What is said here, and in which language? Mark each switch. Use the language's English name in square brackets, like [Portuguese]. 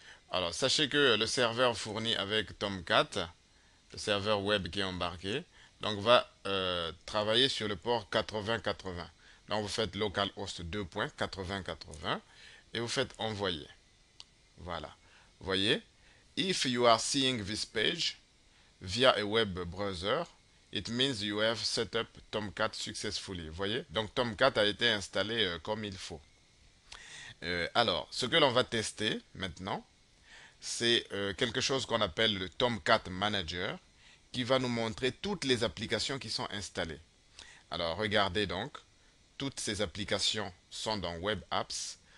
[French] Alors, sachez que le serveur fourni avec Tomcat, le serveur web qui est embarqué, donc va travailler sur le port 8080. Donc, vous faites localhost 2.8080 et vous faites envoyer. Voilà. Vous voyez, [English] if you are seeing this page via a web browser, it means you have set up Tomcat successfully. [French] Vous voyez, donc Tomcat a été installé comme il faut. Alors, ce que l'on va tester maintenant, c'est quelque chose qu'on appelle le Tomcat Manager qui va nous montrer toutes les applications qui sont installées. Alors, regardez donc, toutes ces applications sont dans Web Apps.